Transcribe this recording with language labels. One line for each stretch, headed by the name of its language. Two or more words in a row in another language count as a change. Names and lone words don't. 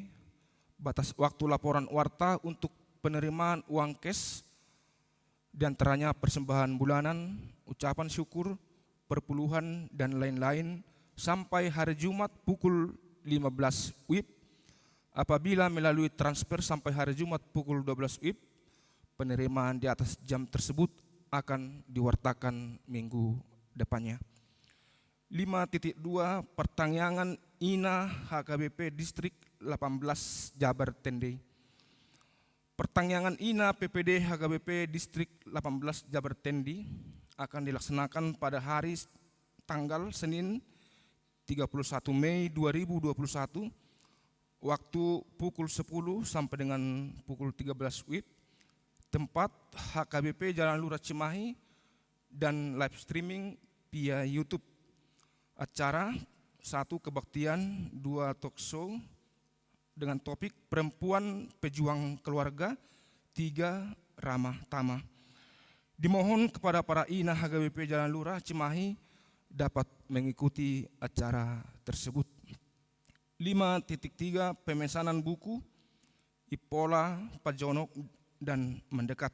Indonesian: Batas waktu laporan warta untuk penerimaan uang cash, di antaranya persembahan bulanan, ucapan syukur, perpuluhan, dan lain-lain sampai hari Jumat pukul 15 WIB. Apabila melalui transfer sampai hari Jumat pukul 12 WIB, penerimaan di atas jam tersebut akan diwartakan minggu depannya. 5.2 pertangyangan INA HKBP Distrik 18 Jabar Tende. Pertangyangan INA PPD HKBP Distrik 18 Jabar Tendi akan dilaksanakan pada hari tanggal Senin 31 Mei 2021, waktu pukul 10 sampai dengan pukul 13 WIB, tempat HKBP Jalan Lurah Cimahi, dan
English: live streaming
Indonesian: via YouTube. Acara 1 kebaktian, 2
English: talk show
Indonesian: dengan topik perempuan pejuang keluarga, 3 ramah tamah. Dimohon kepada para INA HKBP Jalan Lurah Cimahi dapat mengikuti acara tersebut. 5.3 pemesanan buku Ipola, Pajonok, dan Mendekat.